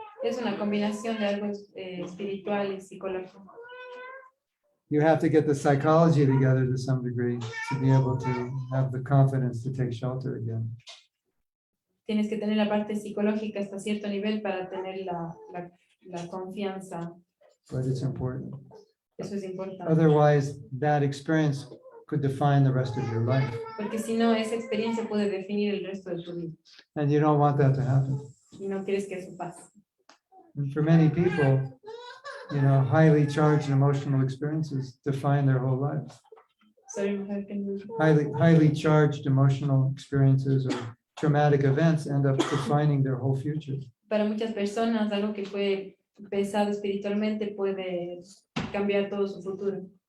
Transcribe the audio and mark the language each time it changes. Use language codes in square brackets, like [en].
[es] Es una combinación de algo espiritual y psicológico. [en] You have to get the psychology together to some degree to be able to have the confidence to take shelter again. [es] Tienes que tener la parte psicológica hasta cierto nivel para tener la confianza. [en] But it's important. [es] Eso es importante. [en] Otherwise, that experience could define the rest of your life. [es] Porque si no, esa experiencia puede definir el resto de tu vida. [en] And you don't want that to happen. [es] Y no quieres que eso pase. [en] And for many people, you know, highly charged emotional experiences define their whole lives. Sorry, how can you- Highly charged emotional experiences or traumatic events end up defining their whole future. [es] Para muchas personas, algo que fue pesado espiritualmente puede cambiar todo su futuro.